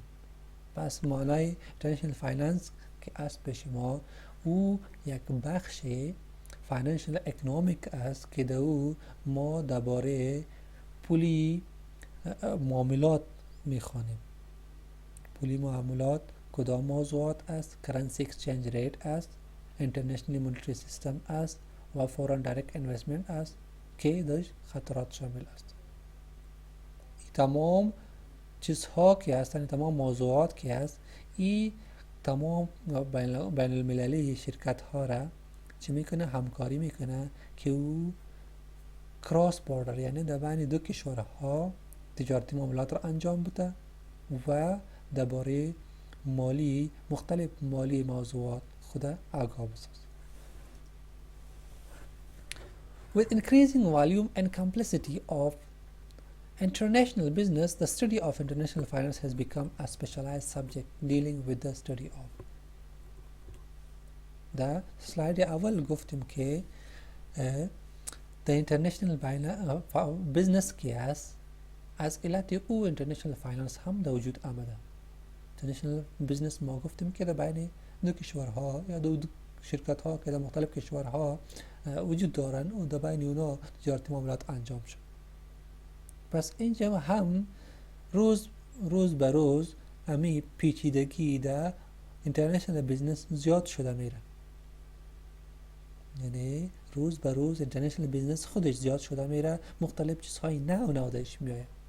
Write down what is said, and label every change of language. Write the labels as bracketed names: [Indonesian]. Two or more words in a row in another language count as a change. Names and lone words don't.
[Persian] پس معنای [English] international finance [Persian] که از پیش ما او یک بخش [English] financial economic [Persian] است که در او ما درباره پولی معاملات میخوانیم. پولی معاملات کدام موضوعات است؟ [English] currency exchange rate [Persian] است، [English] international monetary system [Persian] است و [English] foreign direct investment [Persian] است که در خطرات شامل است. تمام چیزها که هستند، تمام موضوعات که هست، این تمام بین المللی شرکت ها را چی میکنه؟ همکاری میکنه که او [English] cross border [Persian] یعنی در بین دو کشورها تجارتی معاملات را انجام بده و درباره مالی مختلف مالی موضوعات خود آگاه بسازه. [English] With increasing volume and complexity of international business, the study of international finance has become a specialized subject dealing with the study of. [Persian] در سلاید اول گفتیم که [English] the international business [Persian] که است از علت او [English] international finance [Persian] هم در وجود آمده. [English] international business [Persian] ما گفتیم که در بین دو کشورها یا دو شرکت ها که در مختلف کشورها وجود دارن و در بین اونا تجارتی معاملات انجام شد. پس اینجا هم روز به روز امی پیچیدگی در [English] international business [Persian] زیاد شده میره، یعنی روز به روز [English] international business [Persian] خودش زیاد شده میره، مختلف چیزهای نو داشت میایه.